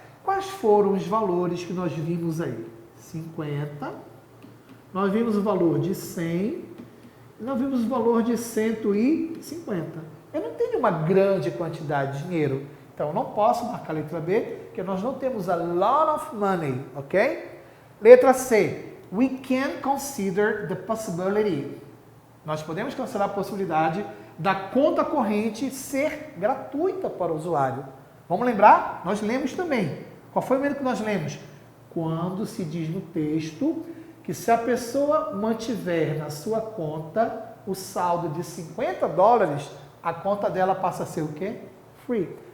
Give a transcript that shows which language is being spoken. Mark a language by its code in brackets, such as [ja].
[pt] Quais foram os valores que nós vimos aí? 50, nós vimos o valor de 100, nós vimos o valor de 150. Eu não tenho uma grande quantidade de dinheiro, então eu não posso marcar a letra B, porque nós não temos [en] a lot of money, [pt] ok? Letra C, [en] we can consider the possibility. [pt] Nós podemos considerar a possibilidade da conta corrente ser gratuita para o usuário. Vamos lembrar? Nós lemos também. Qual foi o momento que nós lemos? Quando se diz no texto que se a pessoa mantiver na sua conta o saldo de $50, a conta dela passa a ser o quê? Free.